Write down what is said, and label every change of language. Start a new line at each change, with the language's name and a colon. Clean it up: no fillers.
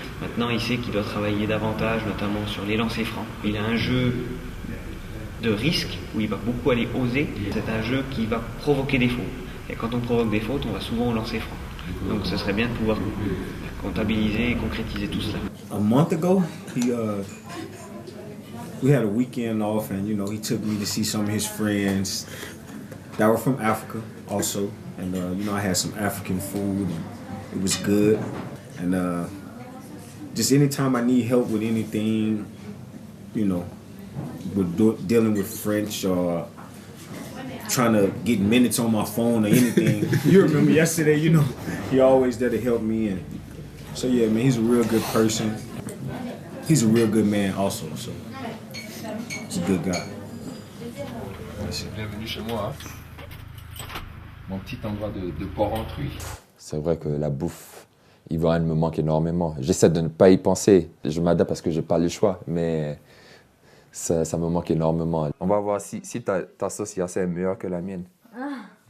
French: Maintenant, il sait qu'il doit travailler davantage, notamment sur les lancers francs. Il a un jeu de risque où il va beaucoup aller oser. C'est un jeu qui va provoquer des fautes. Et quand on provoque des fautes, on va souvent au lancer franc. Donc ce serait bien de pouvoir comptabiliser et concrétiser tout cela.
English: A month ago, we had a weekend off, and he took me to see some of his friends that were from Africa also, and I had some African food, and it was good. And just anytime I need help with anything, with dealing with French or trying to get minutes on my phone or anything. You remember yesterday, he always there to help me. And so yeah, man, he's a real good person. He's a real good man also, so he's a good guy.
French: Bienvenue chez moi, mon petit endroit de Port-Rentruy. C'est vrai que la bouffe ivoirienne me manque énormément. J'essaie de ne pas y penser. Je m'adapte parce que je n'ai pas le choix, mais ça me manque énormément. On va voir si ta sauce est meilleure que la mienne. Ah.